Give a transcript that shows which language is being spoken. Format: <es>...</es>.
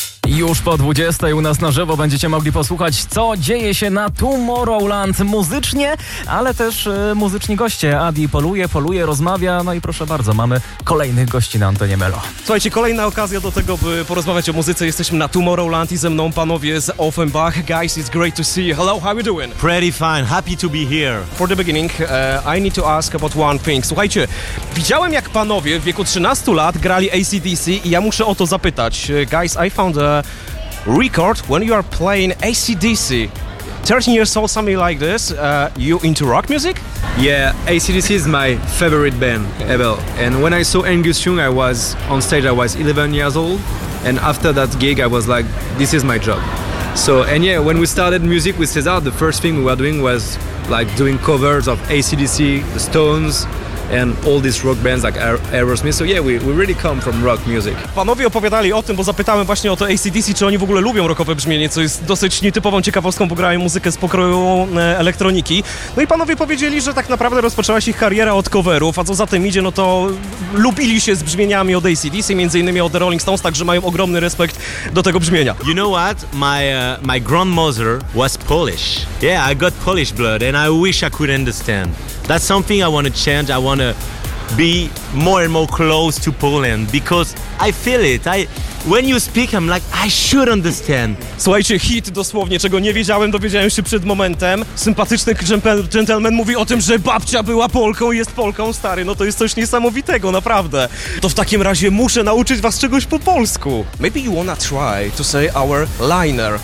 <pl>Już po 20 u nas na żywo będziecie mogli posłuchać, co dzieje się na Tomorrowland muzycznie, ale też muzyczni goście. Adi poluje, rozmawia, no i proszę bardzo, mamy kolejnych gości na antenie Melo. Słuchajcie, kolejna okazja do tego, by porozmawiać o muzyce. Jesteśmy na Tomorrowland i ze mną panowie z Offenbach.</pl> <en>Guys, it's great to see you. Hello, how you doing? Pretty fine, happy to be here. For the beginning, I need to ask about one thing.</en> <pl>Słuchajcie, widziałem, jak panowie w wieku 13 lat grali AC/DC i ja muszę o to zapytać.</pl> <en>Guys, I found a record when you are playing AC/DC. 13 years old, something like this, you into rock music? Yeah, AC/DC is my favorite band ever. And when I saw Angus Young, I was on stage, I was 11 years old. And after that gig, I was like, this is my job. So, and yeah, when we started music with Cesar, the first thing we were doing was like doing covers of AC/DC, The Stones, and all these rock bands like Aerosmith, so yeah, we really come from rock music.</en> <pl>Panowie opowiadali o tym, bo zapytałem właśnie o to AC/DC, czy oni w ogóle lubią rockowe brzmienie, co jest dosyć nietypową ciekawostką, bo grają muzykę z pokroju elektroniki. No i panowie powiedzieli, że tak naprawdę rozpoczęła się ich kariera od coverów, a co za tym idzie, no to lubili się z brzmieniami od AC/DC, między innymi od The Rolling Stones, także mają ogromny respekt do tego brzmienia.</pl> <en>You know what? My grandmother was Polish. Yeah, I got Polish blood and I wish I could understand. That's something I want to change. I want to be more and more close to Poland because I feel it. When you speak, I'm like, I should understand.</en> <pl>Słuchajcie, hit dosłownie, czego nie wiedziałem, dowiedziałem się przed momentem. Sympatyczny gentleman mówi o tym, że babcia była Polką i jest Polką, stary. No to jest coś niesamowitego, naprawdę. To w takim razie muszę nauczyć was czegoś po polsku.</pl> <en>Maybe you wanna try to say our liner.</en>